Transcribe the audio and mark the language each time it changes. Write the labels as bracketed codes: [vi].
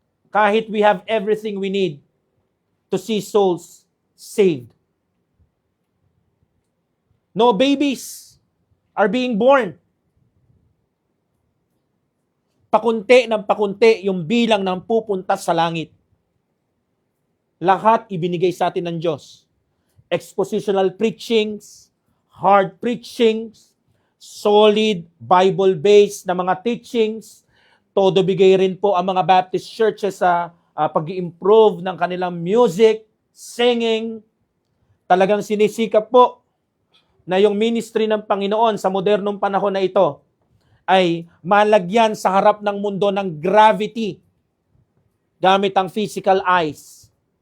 [tl] Kahit [en] we have everything we need to see souls saved. No babies are being born. [tl] Pakunti ng pakunti yung bilang ng pupunta sa langit. Lahat ibinigay sa atin ng Diyos. [en] Expositional preachings, hard preachings, solid Bible-based [tl] na mga [en] teachings. [tl] Todo bigay rin po ang mga Baptist churches sa pag-i-improve ng kanilang music, singing. Talagang sinisikap po na yung ministry ng Panginoon sa modernong panahon na ito ay malagyan sa harap ng mundo ng gravity gamit ang physical eyes.